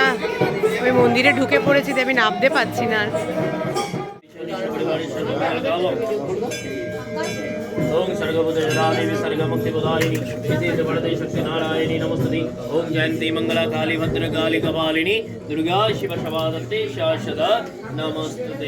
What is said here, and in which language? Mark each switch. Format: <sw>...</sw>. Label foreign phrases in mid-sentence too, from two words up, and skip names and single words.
<bn>আমি মন্দিরে ঢুকে পড়েছি, আমি নামতে পারছি না আর।</bn> <sa>ओम सर्गभूतजलादेवी सर्गमुक्तिप्रदायिनी विशेषवरदे शक्तिनारायणी नमस्तुते। ओम जयन्ती मंगला काली भद्रकाली कपालिनी दुर्गा शिव शवादत्ते शाश्वत नमस्तुते।</sa>